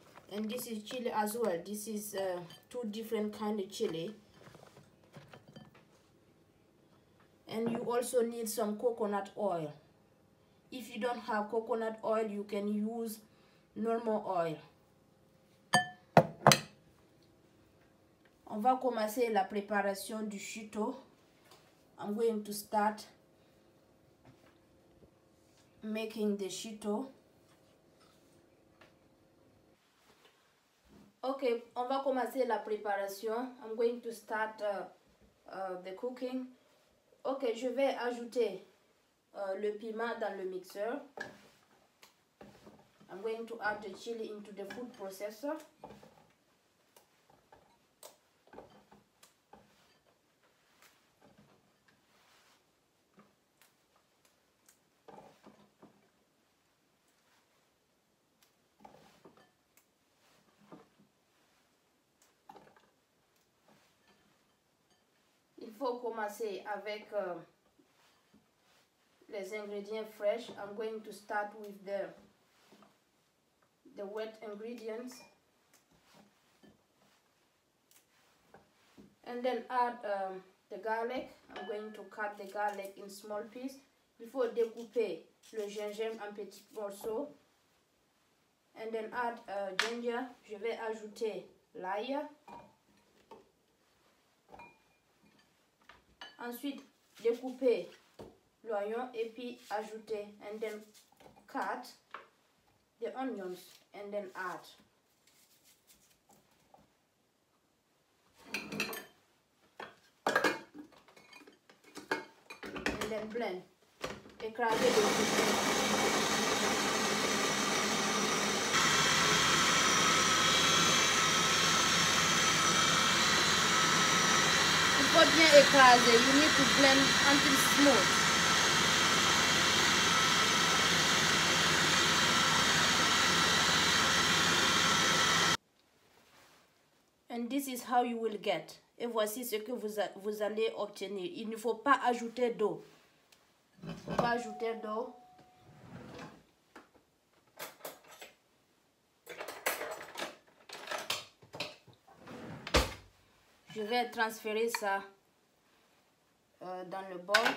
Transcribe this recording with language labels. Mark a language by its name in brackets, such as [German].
[English] And this is chili as well. This is 2 different kind of chili. And you also need some coconut oil. If you don't have coconut oil, you can use normal oil. [French] On va commencer la préparation du chuto. [English] I'm going to start making the chuto. [French] Okay, on va commencer la préparation. [English] I'm going to start the cooking. [French] Ok, je vais ajouter le piment dans le mixeur. [English] I'm going to add the chili into the food processor. [French] Il faut commencer avec les ingrédients fresh. [English] I'm going to start with the wet ingredients, and then add the garlic. I'm going to cut the garlic in small pieces. [French] Il faut découper le gingembre en petits morceaux, [English] and then add ginger. [French] Je vais ajouter l'ail. Ensuite, découper l'oignon et puis ajouter, [English] and then cut the onions and then add. And then blend. [French] Écraser le Il faut bien écraser. [English] You need to blend until smooth. And this is how you will get. [French] Et voici ce que vous allez obtenir. Il ne faut pas ajouter d'eau. Il ne faut pas ajouter d'eau. Je vais transférer ça dans le bol.